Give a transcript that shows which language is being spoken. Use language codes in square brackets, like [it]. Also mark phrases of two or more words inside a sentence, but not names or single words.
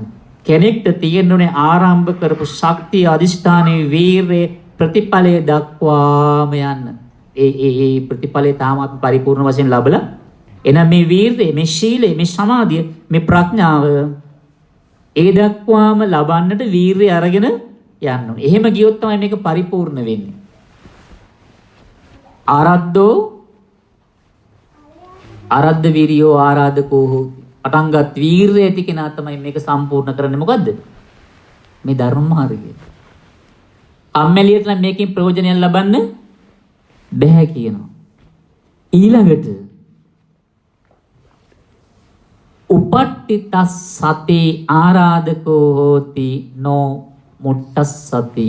[si] කෙනෙක්ට තියෙන්නේ ආරම්භ කරපු ශක්තිය, අදිෂ්ඨානයේ වීර්ය ප්‍රතිඵලය දක්වාම යන්න. ඒ ප්‍රතිඵලය තාම අපි පරිපූර්ණ වශයෙන් ලැබලා එහෙනම් මේ වීර්යය, මේ ශීලය, මේ සමාධිය, මේ ප්‍රඥාව ඒ දක්වාම ලබන්නට වීර්යය අරගෙන යන්න ඕනේ. එහෙම ගියොත් තමයි මේක පරිපූර්ණ වෙන්නේ. [pi] ආරද්ධ වීරියෝ ආරාධකෝ හෝති. [si] පටන්ගත් වීර්යය ඇති කෙනා තමයි මේක සම්පූර්ණ කරන්නේ. මොකද්ද? මේ ධර්ම මාර්ගය. අම්මැලියට නම් මේකෙන් ප්‍රයෝජනයක් ලබන්න බැහැ කියනවා. [pi] ඊළඟට උපට්ඨිතස් සතේ ආරාධකෝ හෝති නෝ මුට්ටස්සති.